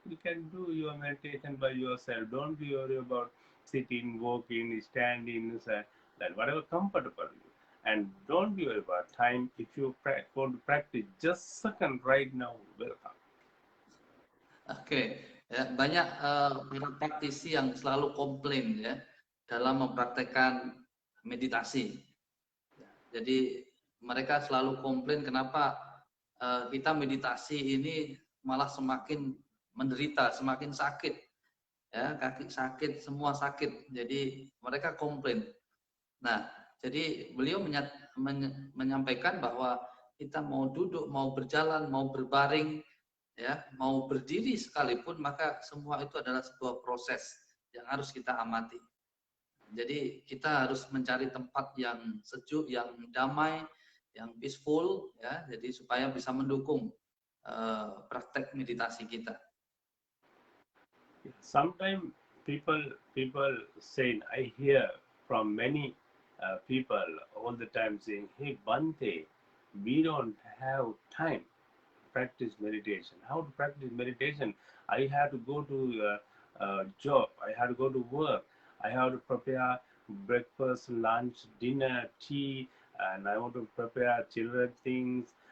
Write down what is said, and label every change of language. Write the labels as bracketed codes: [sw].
[en] You can do your meditation by yourself. Don't be worried about sitting, walking, standing, that whatever comfortable you. And don't be worried about time. If you want to practice just second right now, welcome. [id] Oke, ya, banyak para praktisi yang selalu komplain ya dalam mempraktekkan meditasi. Jadi mereka selalu komplain kenapa kita meditasi ini malah semakin menderita, semakin sakit, ya kaki sakit, semua sakit. Jadi mereka komplain. Nah, jadi beliau menyampaikan bahwa kita mau duduk, mau berjalan, mau berbaring, ya, mau berdiri sekalipun, maka semua itu adalah sebuah proses yang harus kita amati. Jadi kita harus mencari tempat yang sejuk, yang damai, yang peaceful, ya, jadi supaya bisa mendukung praktek meditasi kita. [en] Sometimes people say, I hear from many people all the time saying, hey Bante, we don't have time to practice meditation. How to practice meditation? I have to go to job, I have to go to work, I have to prepare breakfast, lunch, dinner, tea, and I want to prepare children things.